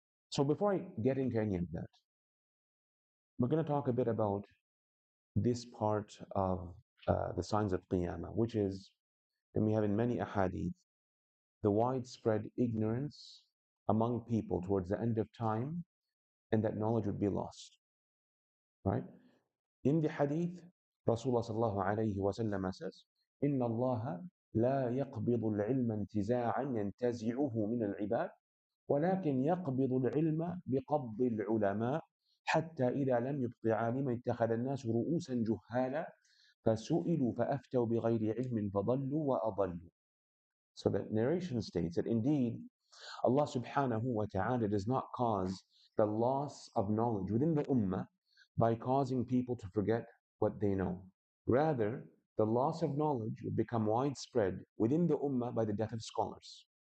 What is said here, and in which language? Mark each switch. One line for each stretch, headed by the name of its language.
English: So before I get into any of that, we're going to talk a bit about this part of the signs of Qiyamah, which is, and we have in many ahadith, the widespread ignorance among people towards the end of time, and that knowledge would be lost. Right? In the hadith, Rasulullah sallallahu alayhi wa sallam says,
Arabic: إن الله لا يقبض العلم انتزاعا ينتزعه من العباد ولكن يقبض العلم بقبض العلماء حتى إذا لم يبق عالما اتخذ الناس رؤوسا جهالا فسئلوا فأفتوا بغير علم فضلوا وأضلوا.
English: So the narration states that indeed Allah subhanahu wa ta'ala does not cause the loss of knowledge within the ummah by causing people to forget what they know. Rather, the loss of knowledge would become widespread within the ummah by the death of scholars.